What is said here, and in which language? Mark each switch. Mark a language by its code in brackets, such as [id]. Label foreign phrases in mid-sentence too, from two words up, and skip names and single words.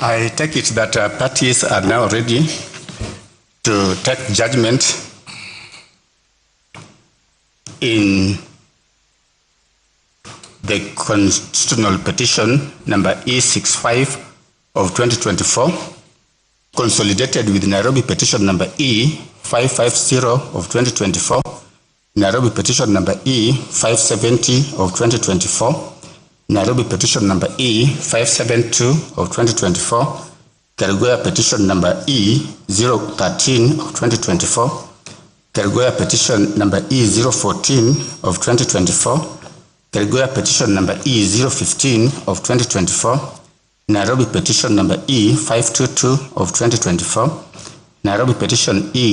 [en] I take it that parties are now ready to take judgment in the constitutional petition number E65 of 2024, consolidated with Nairobi petition number E550 of 2024, Nairobi petition number E570 of 2024, Nairobi petition number E572 of 2024, Karua petition number E013 of 2024, Karua petition number E014 of 2024, Karua petition number E015 of 2024, Nairobi petition number E522 of 2024, Nairobi petition